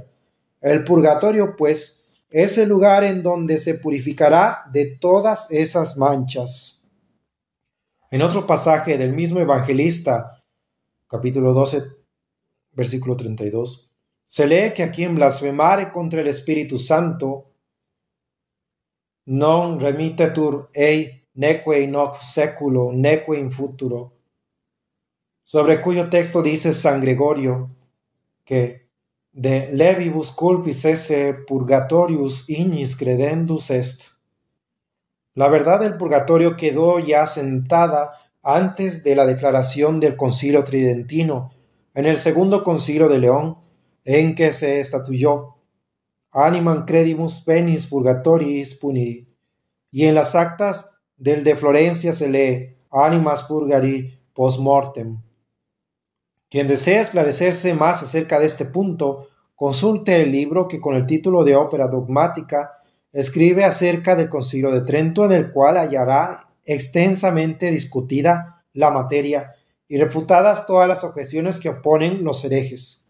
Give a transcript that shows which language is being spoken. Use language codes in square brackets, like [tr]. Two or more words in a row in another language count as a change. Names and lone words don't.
[es] El purgatorio, pues, es el lugar en donde se purificará de todas esas manchas. En otro pasaje del mismo evangelista, capítulo 12, versículo 32, se lee que a quien blasfemare contra el Espíritu Santo, [la] non remitetur ei neque in hoc seculo, neque in futuro, [es] sobre cuyo texto dice San Gregorio que [la] de levibus culpis esse purgatorius ignis credendus est. [es] La verdad del purgatorio quedó ya sentada antes de la declaración del Concilio Tridentino, en el segundo Concilio de León, en que se estatuyó [la] animam credimus penis purgatoris puniri, [es] y en las actas del de Florencia se lee [la] animas purgari post mortem. [es] Quien desea esclarecerse más acerca de este punto, consulte el libro que con el título de Ópera Dogmática escribe acerca del Concilio de Trento, en el cual hallará extensamente discutida la materia y refutadas todas las objeciones que oponen los herejes.